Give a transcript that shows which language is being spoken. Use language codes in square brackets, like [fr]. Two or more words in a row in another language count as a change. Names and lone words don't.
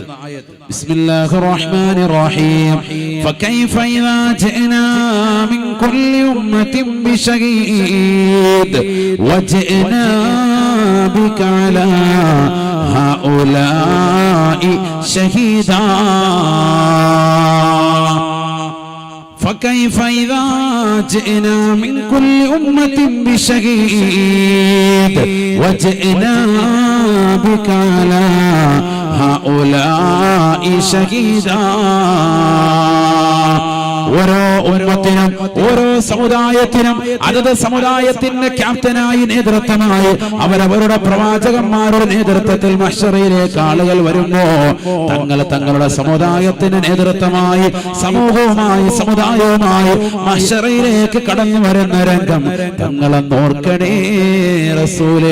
[ar] بسم الله الرحمن الرحيم. فكيف إذا جئنا من كل أمة بشهيد وجئنا بك على هؤلاء شهيدا. فكيف إذا جئنا من كل أمة بشهيد وجئنا بك على هؤلاء شهيدا. [ml] ഓരോ ഉമ്മത്തിനും ഓരോ സമുദായത്തിനും അതത് സമുദായത്തിന്റെ ക്യാപ്റ്റനായി നേതൃത്വമായി അവരവരുടെ പ്രവാചകന്മാരുടെ നേതൃത്വത്തിൽ മഹ്ശറിലേക്ക് ആളുകൾ വരുമ്പോ തങ്ങളുടെ സമുദായത്തിന് നേതൃത്വമായി സമൂഹവുമായി സമുദായവുമായി മഹ്ശറിലേക്ക് കടന്നു വരുന്ന രംഗം തങ്ങളെ നോർക്കണേ റസൂലേ.